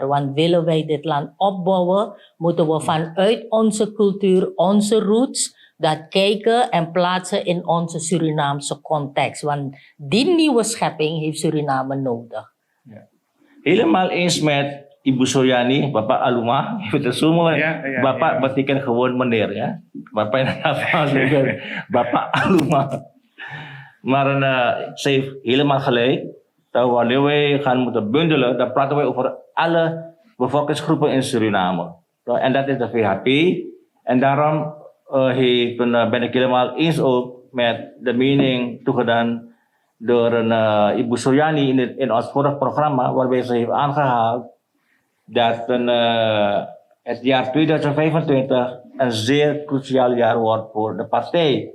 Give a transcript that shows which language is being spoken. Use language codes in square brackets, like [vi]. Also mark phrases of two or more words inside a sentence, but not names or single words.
[nl] Want willen wij dit land opbouwen, moeten we vanuit onze cultuur, onze roots, dat kijken en plaatsen in onze Surinaamse context. Want die nieuwe schepping heeft Suriname nodig. Ja. Helemaal eens met Ibu Suryani, Bapak Aluma. [id] Itu semua. [nl] Bapak betekent gewoon meneer, ya. Bapak in Nederlands Bapak Aluma. Maar ze heeft helemaal gelijk. Dat wanneer wij gaan moeten bundelen, dan praten wij over alle bevolkingsgroepen in Suriname. En dat is de VHP. En daarom ben ik helemaal eens ook met de mening toegedaan door Ibu Suryani in ons vorige programma, waarbij ze heeft aangehaald dat het jaar 2025 een zeer cruciaal jaar wordt voor de partij.